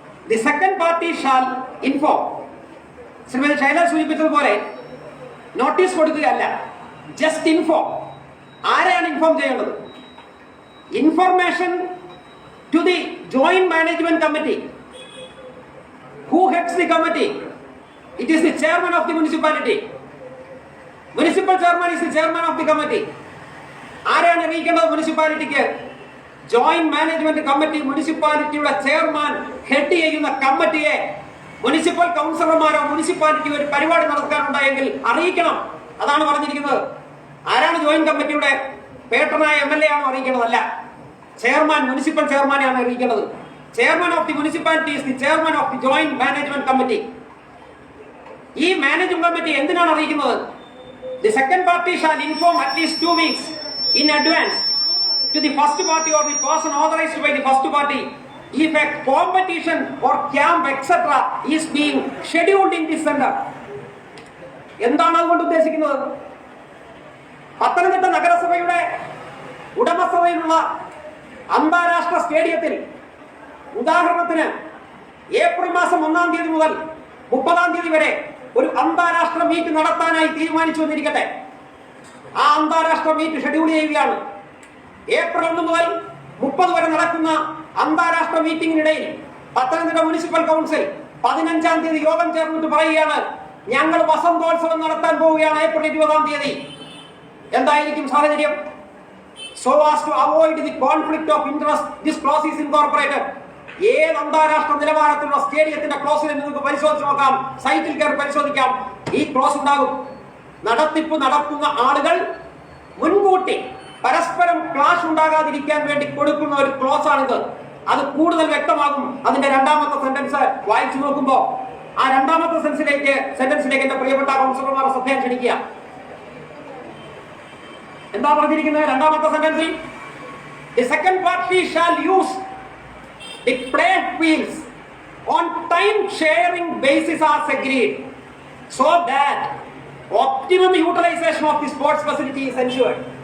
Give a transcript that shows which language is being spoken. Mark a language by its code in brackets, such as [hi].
[en] The second party shall inform. [ml] Shrimati Shaila സൂചിപ്പിച്ചതുപോലെ notice കൊടുക്കുകയല്ല, just inform. ആരെയാണ് inform ചെയ്യേണ്ടത്? [en] Information to the joint management committee. Who heads the committee? It is the chairman of the municipality. Municipal chairman is the chairman of the committee. [ml] ആരെയാണ് അറിയിക്കേണ്ടത് മുനിസിപ്പാലിറ്റിക്ക്? Joint management committee. മുനിസിപ്പാലിറ്റിയുടെ chairman head ചെയ്യുന്ന കമ്മിറ്റിയെ municipal കൗൺസിലർമാരോ municipality ഒരു പരിപാടി നടത്താനുണ്ടായെങ്കിൽ അറിയിക്കണം. അതാണ് പറഞ്ഞിരിക്കുന്നത്. ആരാണ് joint കമ്മിറ്റിയുടെ പേട്ടനായ MLA ആണോ അറിയിക്കേണ്ടതല്ല. Chairman, municipal ചെയർമാനെയാണ് അറിയിക്കേണ്ടത്. [en] Chairman of the municipality is the chairman of the joint management committee. [ml] ഈ മാനേജ്മെന്റ് കമ്മിറ്റി എന്തിനാണ് അറിയിക്കുന്നത്? [en] The second party shall inform at least 2 weeks in advance to the first party or the person authorized by the first party if a competition or camp etc. is being scheduled in this center. [ml] എന്താണ് അതുകൊണ്ട് ഉദ്ദേശിക്കുന്നത്? പത്തനംതിട്ട നഗരസഭയുടെ ഉടമസ്ഥതയിലുള്ള അന്താരാഷ്ട്ര സ്റ്റേഡിയത്തിൽ ഉദാഹരണത്തിന് April മാസം 1-ാം തീയതി മുതൽ 30-ാം തീയതി വരെ ഒരു അന്താരാഷ്ട്ര മീറ്റ് നടത്താനായി തീരുമാനിച്ചു എന്നിരിക്കട്ടെ. ആ അന്താരാഷ്ട്ര മീറ്റ് ഷെഡ്യൂൾ ചെയ്യുകയാണ്. ഏപ്രിൽ 1 മുതൽ 30 വരെ നടക്കുന്ന അന്താരാഷ്ട്ര മീറ്റിംഗിനിടയിൽ പത്തനംതിട്ട മുനിസിപ്പൽ കൗൺസിൽ 15-ാം തീയതി യോഗം ചേർന്നിട്ട് പറയുകയാണ്, ഞങ്ങൾ വസന്തോത്സവം നടത്താൻ പോവുകയാണ് ഏപ്രിൽ 20-ാം തീയതി. എന്തായിരിക്കും സാഹചര്യം? [en] So as to avoid the conflict of interest, this clause is incorporated. [ml] ഏത് അന്താരാഷ്ട്ര നിലവാരത്തിലുള്ള സ്റ്റേഡിയത്തിന്റെ ക്ലോസിൽ നിങ്ങൾക്ക് പരിശോധിച്ച് നോക്കാം, സൈറ്റിൽ കയറി പരിശോധിക്കാം. ഈ ക്ലോസ് ഉണ്ടാകും. നടത്തിപ്പ് നടത്തുന്ന ആളുകൾ മുൻകൂട്ടി പരസ്പരം ക്ലാഷ് ഉണ്ടാകാതിരിക്കാൻ വേണ്ടി കൊടുക്കുന്ന ഒരു ക്ലോസ് ആണിത്. അത് കൂടുതൽ വ്യക്തമാകും അതിന്റെ 2ാമത്തെ സെന്റൻസ് വായിച്ചു നോക്കുമ്പോ. ആ 2ാമത്തെ സെന്റൻസിലേക്ക് എന്റെ പ്രിയപ്പെട്ട കൗൺസിലർമാരെ ശ്രദ്ധ ക്ഷണിക്കുക. എന്താ പറഞ്ഞിരിക്കുന്നത് 2ാമത്തെ സെന്റൻസിൽ? [en] The second party shall use the play fields on time sharing basis as agreed so that optimum utilization of the sports facility is ensured.